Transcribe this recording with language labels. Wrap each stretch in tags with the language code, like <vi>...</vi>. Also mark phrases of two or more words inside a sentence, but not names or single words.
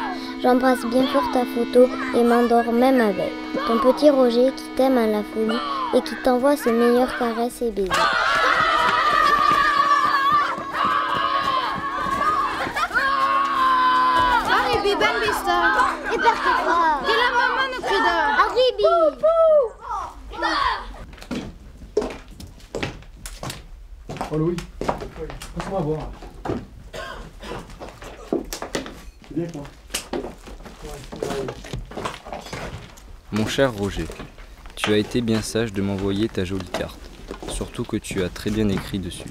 <fr>J'embrasse bien fort ta photo et m'endors même avec. Ton petit Roger qui t'aime à la folie et qui t'envoie ses meilleures caresses et baisers.</fr> <it>Arribi ben vista. E perché qua? Che la mamma non creda. Arribi.</it> <fr>Oh Louis, passe-moi à boire. C'est bien quoi? Mon cher Roger, tu as été bien sage de m'envoyer ta jolie carte, surtout que tu as très bien écrit dessus.</fr>